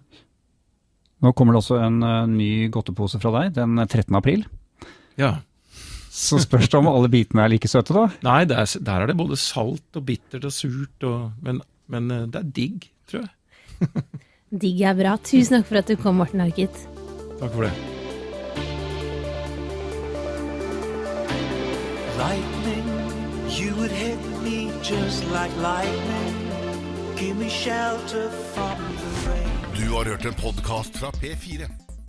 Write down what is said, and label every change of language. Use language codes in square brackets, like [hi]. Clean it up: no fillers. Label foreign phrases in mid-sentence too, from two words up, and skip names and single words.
[no] Nå kommer det også en ny godtepose fra deg, den 13. april. Ja. Så spørs det om alle bitene er like søte da? Nei, der er det både salt og bittert og surt, men det er digg, tror jeg. Digg er bra. Tusen takk for at du kom, Morten Harket. Takk for det. [en] Lightning, you would hit me just like lightning. Give me shelter from the rain. [no] Du har hørt en podcast fra P4.